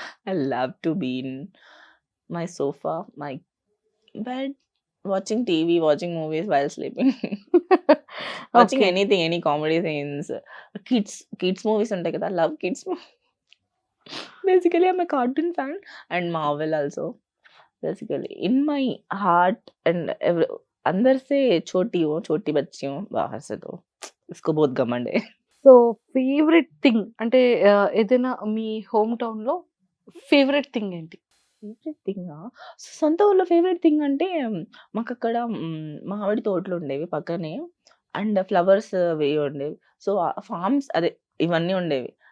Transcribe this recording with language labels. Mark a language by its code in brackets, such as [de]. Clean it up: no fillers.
[en] I love to be in my sofa, my bed, watching TV, watching movies while sleeping. Watching okay. Anything, any comedy scenes, kids movies [te] ఉంటాయి కదా! [en] Love kids basically I am a cartoon fan and Marvel also. Basically in my heart and [hi] अंदर से छोटी हूँ, छोटी बच्ची हूँ, बाहर से तो इसको बहुत घमंड है. [te] సో ఫేవరెట్ థింగ్ అంటే ఏదైనా మీ హోమ్ టౌన్‌లో ఫేవరెట్ థింగ్ ఏంటి? ఫేవరెట్ థింగా? సొంత ఊర్లో ఫేవరెట్ థింగ్ అంటే మాకక్కడ మామిడి తోటలు ఉండేవి పక్కనే. అండ్ ఫ్లవర్స్ అవి ఉండేవి. సో, ఫార్మ్స్ అదే ఇవన్నీ ఉండేవి.